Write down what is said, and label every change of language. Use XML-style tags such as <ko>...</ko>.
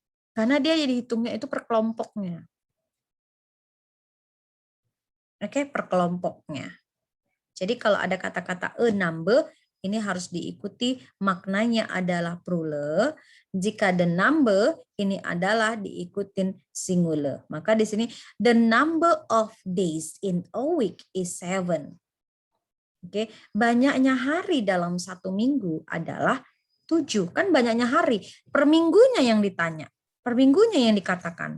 <id>Karena dia jadi hitungnya itu per kelompoknya. Oke, per kelompoknya. Jadi kalau ada kata-kata a number, ini harus diikuti maknanya adalah plural. Jika the number, ini adalah diikutin singular. Maka di sini</id> <en>the number of days in a week is 7.</en> <id>Oke, banyaknya hari dalam satu minggu adalah 7. Kan banyaknya hari. Per minggunya yang ditanya. Per minggunya yang dikatakan.</id>